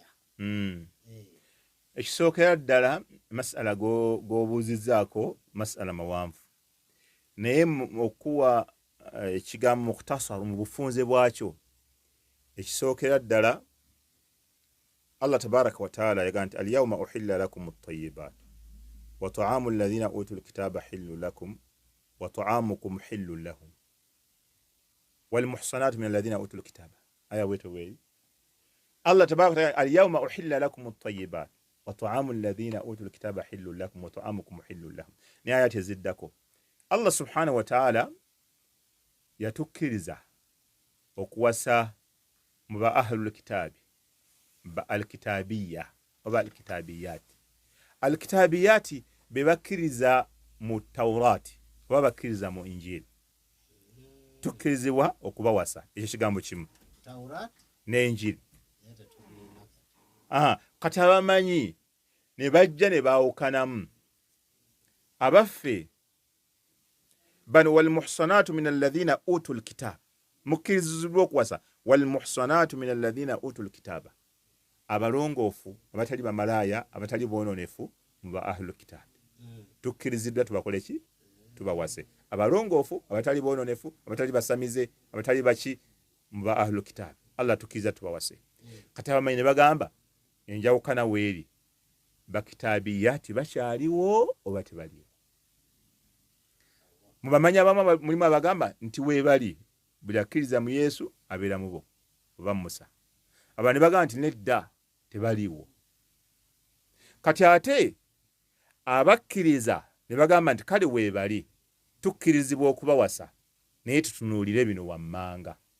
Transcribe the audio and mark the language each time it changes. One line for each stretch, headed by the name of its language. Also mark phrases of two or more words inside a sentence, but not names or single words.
Ganda: ekisookera ddala masala g'obuuzizzaako masala mawanvu naye okuwa ekigambo mukhtasaru mu bufunze bwakyo ekisookera ddala
Arabic: الله تبارك وتعالى
Ganda: yagaa nti
Arabic: اليوم أحل لكم الطيبات وطعام الذين أوتوا الكتاب حل لكم وطعامكم حل لهم والمحصنات من الذين أوتوا الكتاب
Ganda: aya wetu weyi
Arabic: الله تبارك وتعالى اليوم أحل لكم الطيبات وطعام الذين أوتوا الكتاب حل لكم وطعامكم حل لهم
Ganda: ni ayati ziddako
Arabic: الله سبحانه وتعالى
Ganda: yatukkiriza okuwasa mu ba
Arabic: أهل الكتاب
Ganda: ba alkitabiyya oba
Arabic: الكتابيات الكتابيات
Ganda: be bakkiriza mu tawrati oba bakkiriza mu injili tukkirizibwa okubawasa ekyo kigambo kimu ne injili kati abamanyi ne bajja ne baawukanamu abaffe bano
Arabic: والمحصنات من الذين أوتوا الكتاب
Ganda: mukkirizibwa okuwasa
Arabic: والمحصنات من الذين أوتوا الكتاب
Ganda: abalongoofu abatali bamalaaya abatali boononefu mu ba
Arabic: أهل الكتاب
Ganda: tukkiriziddwa tubakole ki tubawase abalongoofu abatali boononefu abatali basamize abatali baki mu ba
Arabic: أهل الكتاب
Ganda: Allah tukkiriza tubawase kati abamanyi ne bagamba enjawukana weeri bakitabiyati bakyaliwo oba tebaliwo mu bamanyi abamu mulimu abagamba nti weebali buli akkiriza mu Yesu abeera mu bo oba Musa aba ne bagamba nti nedda tebaliwo kati ate abakkiriza ne bagamba nti kale weebali tukkirizibwa okubawasa naye tutunuulire bino wammanga